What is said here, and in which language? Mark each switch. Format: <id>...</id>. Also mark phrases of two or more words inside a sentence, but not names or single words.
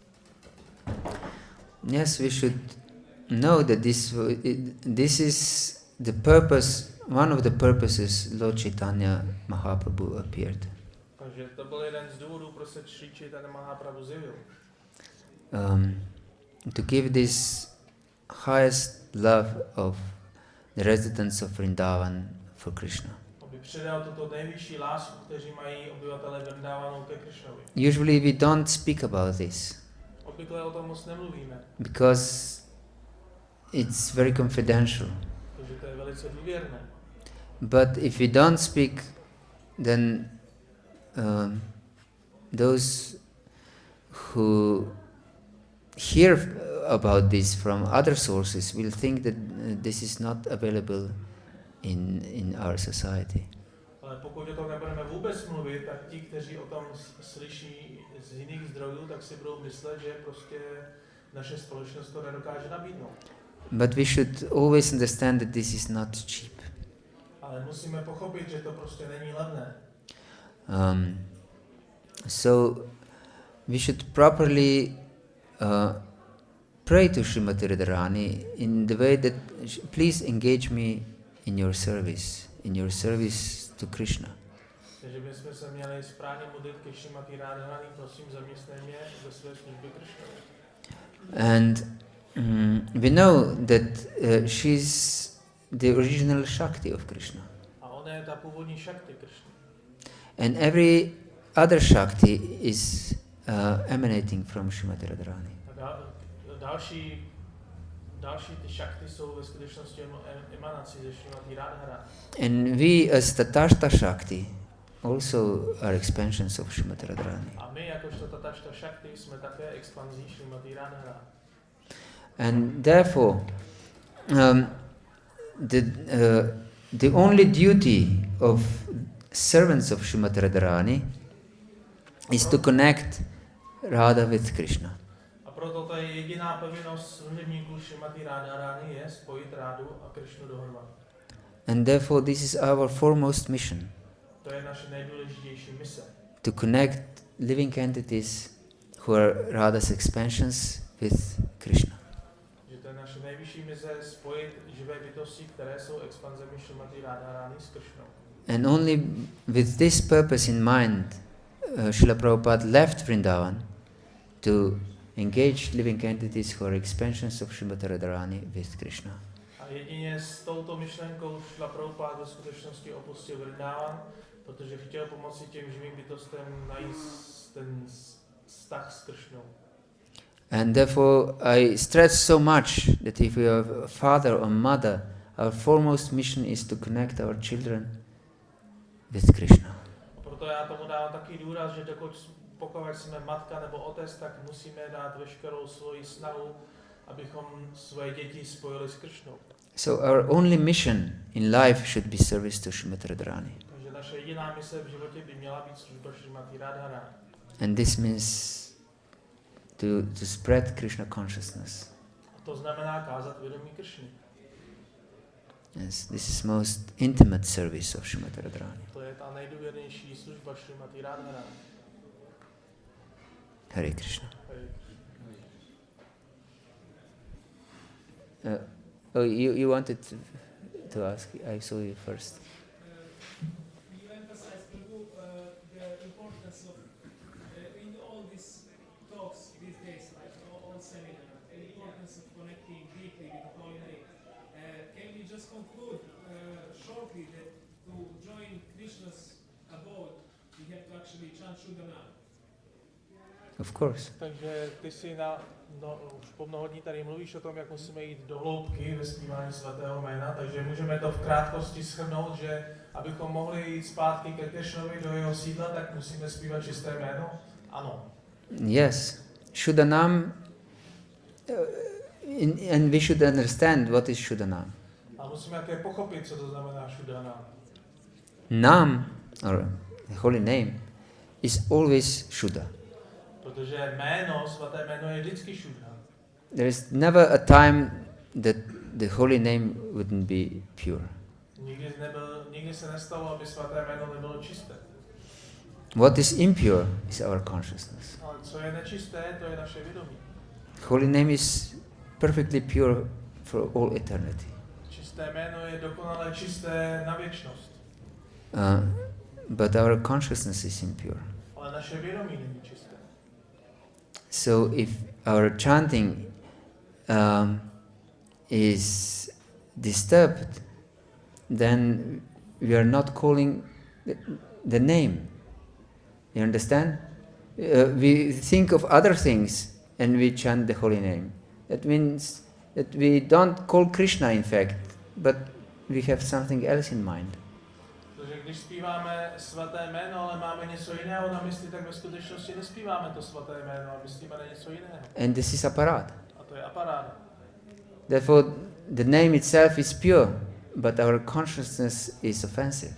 <en>Yes, we should know that this is the purpose, one of the purposes Lord Chaitanya Mahaprabhu appeared.</en> <cs>Takže to byl jeden z důvodů, proč se Sri Chaitanya Mahaprabhu zjevil.</cs> <en>To give this highest love of the residents of Vrindavan for Krishna.</en> <cs>Aby předal tuto nejvyšší lásku, kteří mají obyvatele Vrindavanu ke Krishnovi.</cs> <en>Usually we don't speak about this</en> <cs>Obvykle o tom moc nemluvíme,</cs> <en>because it's very confidential.</en> <cs>protože to je velice důvěrné.</cs> <en>But if we don't speak, then those who hear about this from other sources will think that this is not available in our society.</en> <cs>Ale pokud o tom nebudeme vůbec mluvit, tak ti, kteří o tom slyší z jiných zdrojů, tak si budou myslet, že prostě naše společnost to nedokáže nabídnout.</cs> <en>But we should always understand that this is not cheap.</en> <cs>Ale musíme pochopit, že to prostě není levné.</cs> <en>So we should properly pray to Srimati Radharani in the way that, please engage me in your service to Krishna.</en> <cs>Takže bychom se měli správně modlit ke Srimati Radharani, prosím, zaměstnej mě ve své službě Krishnovi.</cs> <en>And we know that she's the original Shakti of Krishna.</en> <cs>A ona je ta původní Shakti Krishna.</cs> <en>And every other Shakti is emanating from Srimati Radharani.</en> <cs>Další ty Shakti jsou ve skutečnosti emanací ze Srimati Radharani.</cs> <en>And we as</en> <sa>Tatashta Shakti</sa> <en>also are expansions of Srimati Radharani.</en> <cs>A my jakožto</cs> <sa>Tatashta Shakti</sa> <cs>jsme také expanzí Srimati Radharani.</cs> <en>And therefore, the only duty of servants of Srimati Radharani is to connect Radha with Krishna.</en> <cs>A proto to je jediná povinnost služebníků Srimati Radharani je spojit Rádu a Krishnu dohromady.</cs> <en>And therefore, this is our foremost mission.</en> <cs>To je naše nejdůležitější mise.</cs> <en>To connect living entities who are Radha's expansions with Krishna.</en> <cs>Že to je naše nejvyšší mise spojit živé bytosti, které jsou expanzemi Srimati Radharani s Krishnou.</cs> <en>And only with this purpose in mind, Srila Prabhupada left Vrindavan to engage living entities who are expansions of Srimati Radharani with Krishna.</en> <cs>A jedině s touto myšlenkou Srila Prabhupada ve skutečnosti opustil Vrindavan, protože chtěl pomoci těm živým bytostem najít ten vztah s Krishnou.</cs> <en>And therefore I stress so much that if we have a father or mother, our foremost mission is to connect our children with Krishna.</en> <cs>Proto já tomu dávám taky důraz, že pokud jsme matka nebo otec, tak musíme dát veškerou svoji snahu, abychom svoje děti spojili s Krishnou.</cs> <en>So our only mission in life should be service to Srimati Radharani.</en> <cs>Takže naše jediná mise v životě by měla být služba Srimati Radharani.</cs> <en>And this means to spread Krishna consciousness.</en> <cs>A to znamená kázat vědomí Krishny.</cs> <en>Yes, this is most intimate service of Srimati Radharani.</en> <cs>To je ta nejdůvěrnější služba Srimati Radharani.</cs> <en>Hare Krishna. You wanted to ask? I saw you first. You emphasize, Prabhu, the importance of, in all these talks these days, like all seminars, the importance of connecting deeply with the Holy Name. Can you just conclude shortly that to join Krishna's abode, we have to actually chant Shuddhanam? Of course.</en> <cs>Takže ty si už po mnoho dní tady mluvíš o tom, jak musíme jít do hloubky ve zpívání svatého jména, takže můžeme to v krátkosti shrnout, že abychom mohli jít zpátky ke Krishnovi do jeho sídla, tak musíme zpívat čisté jméno? Ano.</cs> <en>Yes. Shuddhanam And we should understand what is Shuddhanam.</en> <cs>A musíme také pochopit, co to znamená Shuddhanam.</cs> <en>Nam, or the holy name, is always Shuddha.</en> <cs>Protože jméno, svaté jméno je vždycky Shuddha.</cs> <en>There is never a time that the holy name wouldn't be pure.</en> <cs>Nikdy se nestalo, aby svaté jméno nebylo čisté.</cs> <en>What is impure is our consciousness.</en> <cs>Ale co je nečisté, to je naše vědomí.</cs> <en>Holy name is perfectly pure for all eternity.</en> <cs>Čisté jméno je dokonale čisté na věčnost.</cs> <en>But our consciousness is impure.</en> <cs>Ale naše vědomí není čisté.</cs> <en>So if our chanting is disturbed, then we are not calling the name. You understand? We think of other things and we chant the holy name. That means that we don't call Krishna in fact, but we have something else in mind.</en> <cs>Protože když zpíváme svaté jméno, ale máme něco jiného na mysli, tak ve skutečnosti nespíváme to svaté jméno, ale myslíme na něco jiného.</cs> <en>And this is aparat.</en> <cs>A to je aparát.</cs> <en>Therefore, the name itself is pure, but our consciousness is offensive.</en>